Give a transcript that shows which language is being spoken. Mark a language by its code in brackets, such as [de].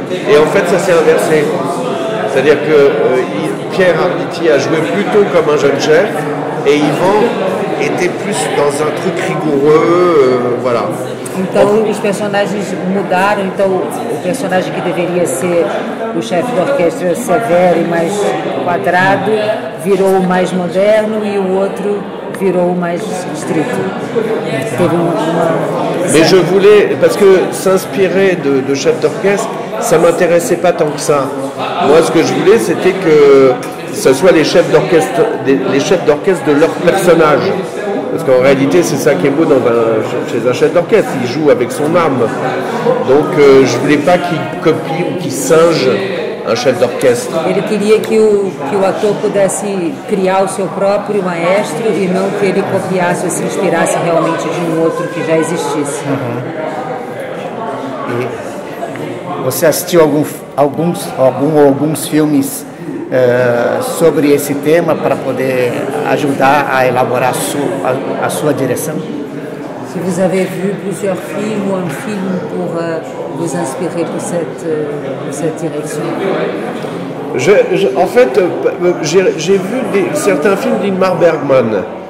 [fr] Et en fait, ça s'est inversé. C'est-à-dire que Pierre Arditi a joué plutôt comme un jeune chef, et Ivan était plus dans un truc rigoureux, voilà. [pt] Então os personagens mudaram, então o personagem que deveria ser o chefe da orquestra severo e mais quadrado virou o mais moderno e o outro virou o mais estrito. Teve [fr] Mais je voulais, parce que s'inspirer de chefs d'orchestre, ça m'intéressait pas tant que ça. Moi, ce que je voulais, c'était que ce soit les chefs d'orchestre de leur personnage. Parce qu'en réalité, c'est ça qui est beau chez un chef d'orchestre, il joue avec son âme. Donc je voulais pas qu'il copie ou qu'il singe un chef d'orchestre. [pt] Ele queria que o ator pudesse criar o seu próprio maestro e não que ele copiasse ou se inspirasse realmente de outro que já existisse. E você assistiu alguns filmes sobre esse tema para poder ajudar a elaborar a sua direção? [fr] Si vous avez vu plusieurs films ou un film pour vous inspirer pour cette direction? En fait, j'ai vu certains films d'Ingmar Bergman.